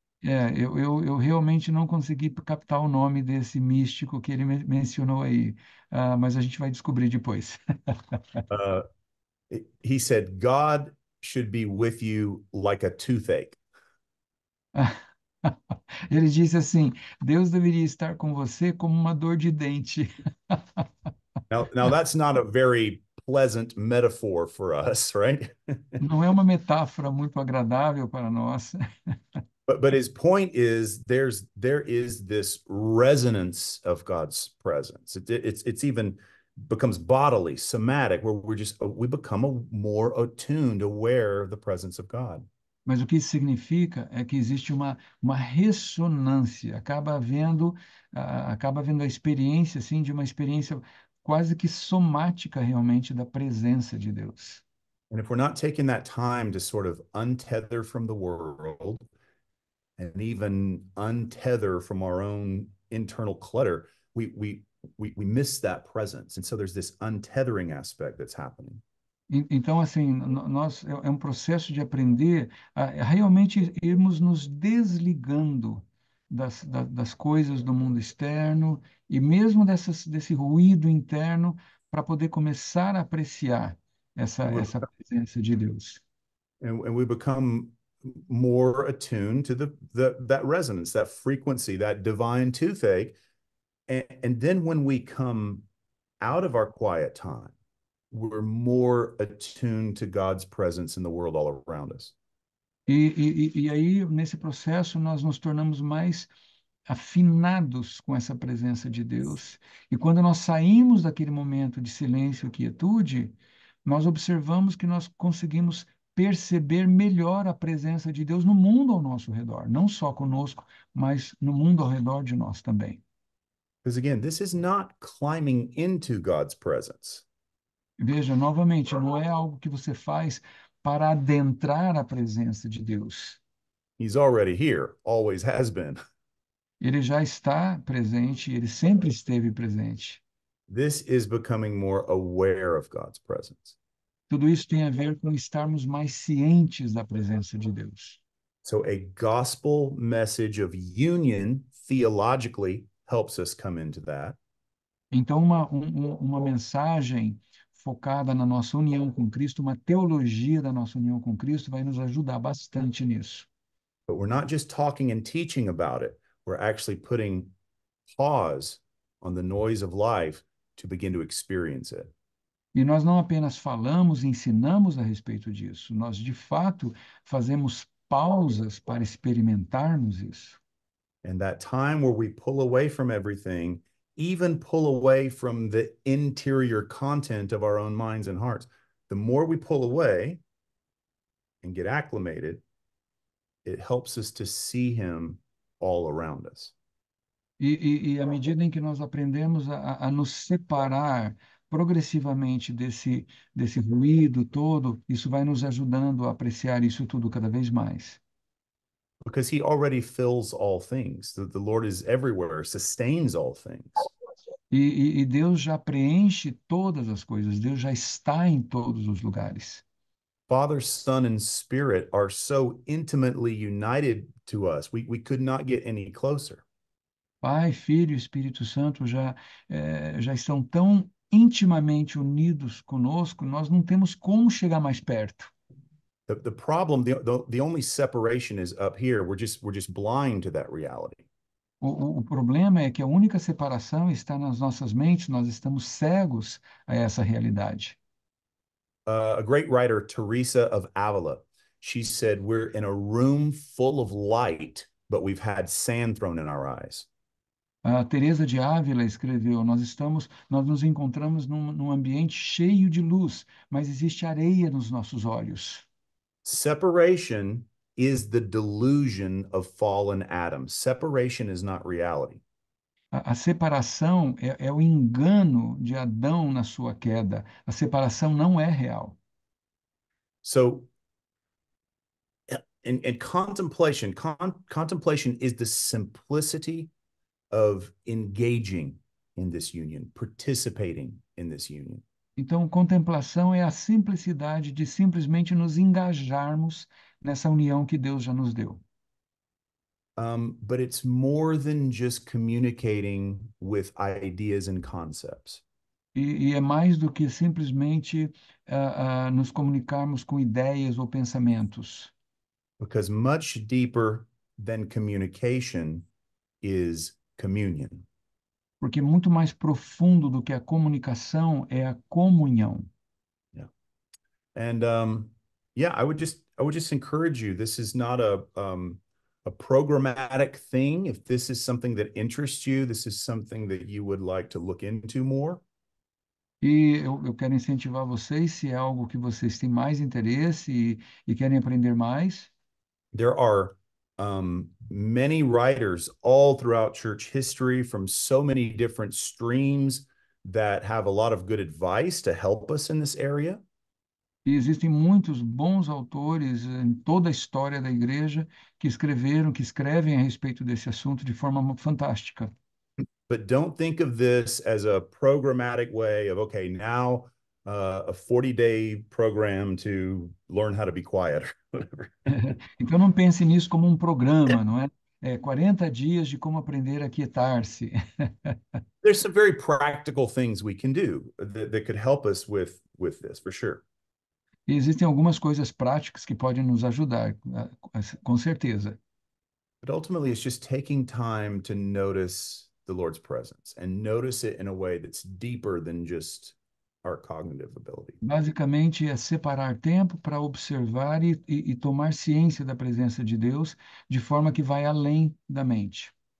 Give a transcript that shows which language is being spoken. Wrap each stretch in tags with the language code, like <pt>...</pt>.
<pt>Eu realmente não consegui captar o nome desse místico que ele mencionou aí, mas a gente vai descobrir depois.</pt> <en>He said, God should be with you like a toothache.</en> <pt>Ele disse assim: Deus deveria estar com você como uma dor de dente.</pt> <en>Now that's not a very pleasant metaphor for us, right?</en> <pt>Não é uma metáfora muito agradável para nós.</pt> <en>But his point is there is this resonance of God's presence. It's even becomes bodily, somatic, where we become more attuned, aware of the presence of God.</en> <pt>Mas o que isso significa é que existe uma ressonância, acaba havendo a experiência, assim, de uma experiência quase que somática realmente da presença de Deus.</pt> <en>And if we're not taking that time to sort of untether from the world and even untether from our own internal clutter, we miss that presence. And so there's this untethering aspect that's happening.</en> <pt>Então, assim, nós é um processo de aprender a realmente irmos nos desligando das coisas do mundo externo e mesmo desse ruído interno para poder começar a apreciar</pt> <en>And, we</en> <pt>essa presença de Deus.</pt> <en>and we become more attuned to that resonance, that frequency, that divine toothache. And then when we come out of our quiet time, we're more attuned to God's presence in the world all around us.</en> <pt>E aí, nesse processo, nós nos tornamos mais afinados com essa presença de Deus. E quando nós saímos daquele momento de silêncio e quietude, nós observamos que nós conseguimos perceber melhor a presença de Deus no mundo ao nosso redor, não só conosco, mas no mundo ao redor de nós também.</pt> <en>Because again, this is not climbing into God's presence.</en> <pt>Veja, novamente, não é algo que você faz para adentrar a presença de Deus.</pt> <en>He's already here, always has been.</en> <pt>Ele já está presente, ele sempre esteve presente.</pt> <en>This is becoming more aware of God's presence.</en> <pt>Tudo isso tem a ver com estarmos mais cientes da presença de Deus.</pt> <en>So a gospel message of union theologically helps us come into that.</en> <pt>Então, uma mensagem focada na nossa união com Cristo, uma teologia da nossa união com Cristo, vai nos ajudar bastante nisso.</pt> <en>But we're not just talking and teaching about it. We're actually putting pause on the noise of life to begin to experience it.</en> <pt>E nós não apenas falamos e ensinamos a respeito disso, nós, de fato, fazemos pausas para experimentarmos isso.</pt> <en>And that time where we pull away from everything, even pull away from the interior content of our own minds and hearts, the more we pull away and get acclimated, it helps us to see him all around us.</en> <pt>E à medida em que nós aprendemos a nos separar progressivamente desse ruído todo, isso vai nos ajudando a apreciar isso tudo cada vez mais.</pt> <en>Because he already fills all things. The Lord is everywhere, sustains all things.</en> <pt>E Deus já preenche todas as coisas, Deus já está em todos os lugares.</pt> <en>Father, Son, and Spirit are so intimately united to us. We could not get any closer.</en> <pt>Pai, Filho e Espírito Santo já estão tão intimamente unidos conosco, nós não temos como chegar mais perto.</pt> <en>The problem, the only separation is up here. We're just blind to that reality.</en> <pt>O problema é que a única separação está nas nossas mentes, nós estamos cegos a essa realidade.</pt> <en>A great writer, Teresa of Avila, she said, "We're in a room full of light, but we've had sand thrown in our eyes."</en> <pt>A Teresa de Ávila escreveu: nós nos encontramos num ambiente cheio de luz, mas existe areia nos nossos olhos.</pt> <en>Separation is the delusion of fallen Adam. Separation is not reality.</en> <pt>A separação é o engano de Adão na sua queda. A separação não é real.</pt> <en>So, in contemplation, contemplation is the simplicity of engaging in this union, participating in this union.</en> <pt>Então, contemplação é a simplicidade de simplesmente nos engajarmos nessa união que Deus já nos deu.</pt> <en>But it's more than just communicating with ideas and concepts.</en> <pt>E é mais do que simplesmente nos comunicarmos com ideias ou pensamentos.</pt> <en>Because much deeper than communication is communion.</en> <pt>Porque muito mais profundo do que a comunicação é a comunhão.</pt> <en>Yeah. And yeah, I would just encourage you. This is not a programmatic thing. If this is something that interests you, this is something that you would like to look into more.</en> <pt>E eu quero incentivar vocês, se é algo que vocês têm mais interesse e querem aprender mais,</pt> <en>There are many writers all throughout church history from so many different streams that have a lot of good advice to help us in this area.</en> <pt>e existem muitos bons autores em toda a história da igreja que escreveram, que escrevem a respeito desse assunto de forma fantástica.</pt> <en>But don't think of this as a programmatic way of, okay, now a 40-day program to learn how to be quiet or whatever.</en> <pt>Então não pense nisso como um programa, não é? 40 dias de como aprender a quietar-se.</pt> <en>There's some very practical things we can do that could help us with this, for sure.</en> <pt>E existem algumas coisas práticas que podem nos ajudar, com certeza.</pt> <en>But ultimately, it's just taking time to notice the Lord's presence and notice it in a way that's deeper than just our cognitive ability.</en> <pt>Basicamente, é separar tempo para observar e tomar ciência da presença de Deus de forma que vai além da mente.</pt>